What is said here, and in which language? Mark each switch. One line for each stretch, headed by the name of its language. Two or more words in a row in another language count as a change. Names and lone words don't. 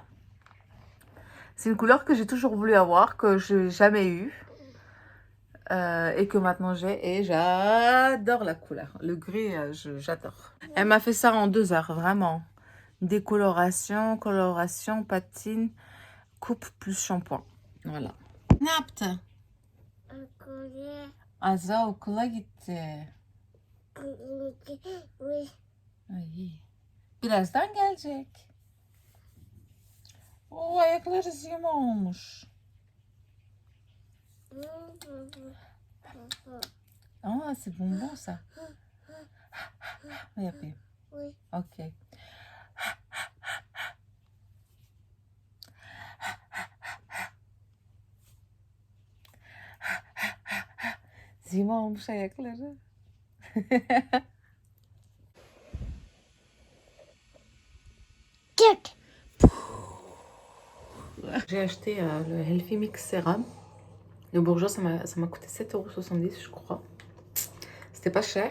French: C'est une couleur que j'ai toujours voulu avoir, que je n'ai jamais eue. Et que maintenant j'ai, et j'adore la couleur. Le gris, j'adore. Elle m'a fait ça en 2 heures, vraiment. Décoloration, coloration, patine, coupe plus shampoing. Voilà.
Turkish: Ne yaptı? Azra okula gitti.
French: Oui.
Turkish: Ay. Birazdan gelecek. O ayakları zima olmuş.
French: Ah, c'est bonbon ça.
Turkish: Yapayım.
French: Oui.
Turkish: Ok. Zima olmuş ayakları.
French: J'ai acheté le Healthy Mix Serum. Le bourgeois, ça m'a coûté 7,70 €, je crois. C'était pas cher.